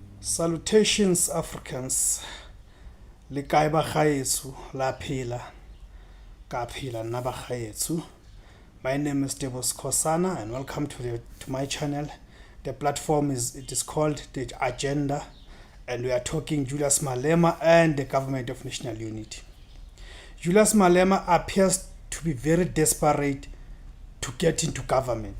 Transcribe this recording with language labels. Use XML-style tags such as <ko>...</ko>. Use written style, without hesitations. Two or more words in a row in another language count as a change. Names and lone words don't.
<en>Salutations Africans,</en> <tn>le kae ba gaetso la phela ka phela nna ba gaetso.</tn> <en>My name is Debos Kosana and welcome to my channel. The platform is called The Agenda, and we are talking Julius Malema and the government of national unity. Julius Malema appears to be very desperate to get into government.</en>